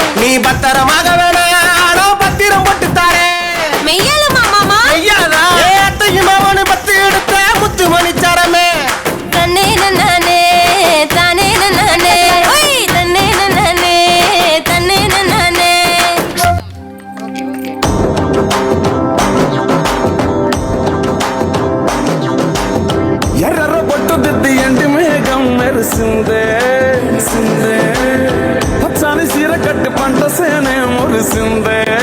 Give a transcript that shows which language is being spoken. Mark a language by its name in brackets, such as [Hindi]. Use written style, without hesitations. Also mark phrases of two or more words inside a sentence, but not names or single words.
[Tamil] நீ பத்திரமாக வேணாம் பத்திரம் போட்டு தாரே மெய்யாலுமா மாமா அத்தையும் அவனு பத்து எடுத்த முத்து மணிச்சாரமே தன்னே நன்னானே தானே நன்னானே ஓய் தன்னே நன்னானே தன்னே நன்னானே [Telugu] ఎర్ర బొట్టు దిద్ది ఎండి మేఘం మెరిసిందే పచ్చని సీర కట్టి పంట సేనే మురిసిందే